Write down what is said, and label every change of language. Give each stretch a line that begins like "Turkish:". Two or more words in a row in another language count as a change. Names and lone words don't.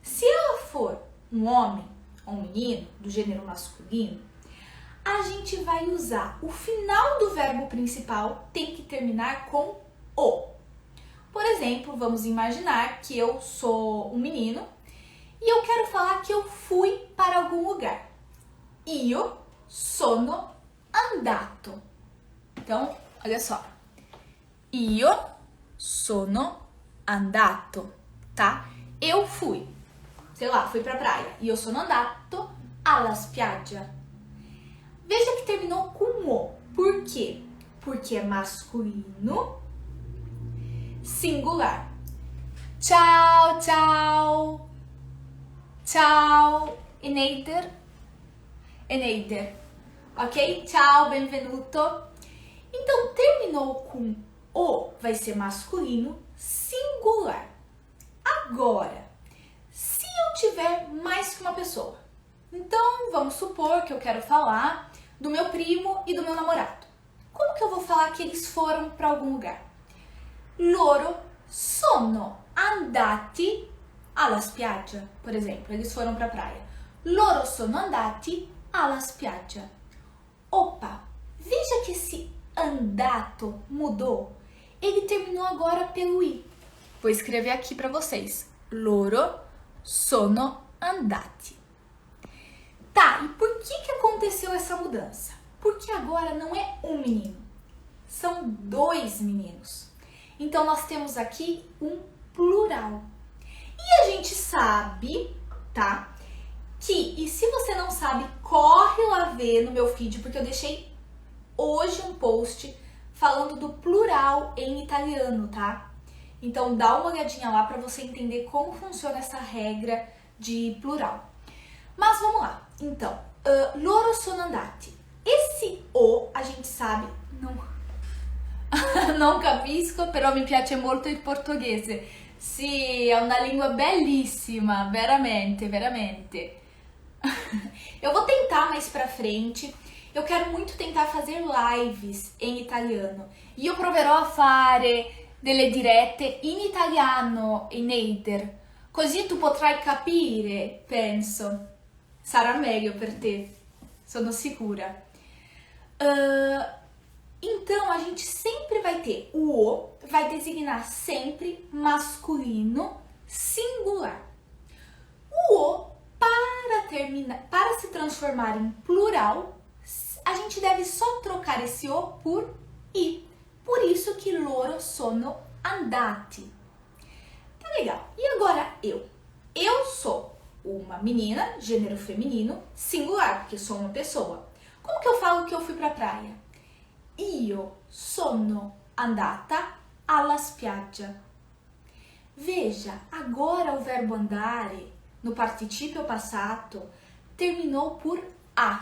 Portuguese: Se ela for um homem ou um menino do gênero masculino, a gente vai usar o final do verbo principal, tem que terminar com o. Por exemplo, vamos imaginar que eu sou um menino e eu quero falar que eu fui para algum lugar.
Italian: Io sono andato.
Portuguese: Então, olha só.
Italian: Io sono andato,
Portuguese: tá? Eu fui, sei lá, fui pra praia.
Italian: Io sono andato alla spiaggia.
Portuguese: Veja que terminou com o. Por quê? Porque é masculino singular.
Italian: Ciao, ciao. Ciao, Eneider. Eneider. Ok? Ciao, benvenuto.
Portuguese: Então, terminou com o, vai ser masculino singular. Agora, se eu tiver mais que uma pessoa, então vamos supor que eu quero falar do meu primo e do meu namorado. Como que eu vou falar que eles foram para algum lugar?
Italian: Loro sono andati alla spiaggia,
Portuguese: por exemplo, eles foram para a praia.
Italian: Loro sono andati alla spiaggia.
Portuguese: Opa, veja que esse andato mudou. Ele terminou agora pelo i. Vou escrever aqui para vocês.
Italian: Loro sono andati.
Portuguese: Tá, e por que aconteceu essa mudança? Porque agora não é um menino, são dois meninos. Então, nós temos aqui um plural. E a gente sabe, tá? E se você não sabe, corre lá ver no meu feed, porque eu deixei hoje um post falando do plural em italiano, tá? Então, dá uma olhadinha lá para você entender como funciona essa regra de plural. Mas vamos lá. Então,
Italian: loro sono andati.
Portuguese: Esse o, a gente sabe,
Italian: non capisco, però mi piace molto il portoghese. Sì, è una lingua bellissima, veramente, veramente.
Portuguese: Eu vou tentar mais pra frente. Eu quero muito tentar fazer lives em italiano.
Italian: Io proverò a fare delle dirette in italiano, Eneider. Così tu potrai capire, penso. Sarà meglio per te, sono sicura.
Portuguese: Então, a gente sempre vai ter o vai designar sempre masculino singular. O para se transformar em plural, a gente deve só trocar esse o por i. Por isso que
Italian: loro sono andati.
Portuguese: Tá legal. E agora eu? Eu sou uma menina, gênero feminino, singular, porque sou uma pessoa. Como que eu falo que eu fui pra praia?
Italian: Io sono andata alla spiaggia.
Portuguese: Veja, agora o verbo andare, no
Italian: participio passato,
Portuguese: terminou por a.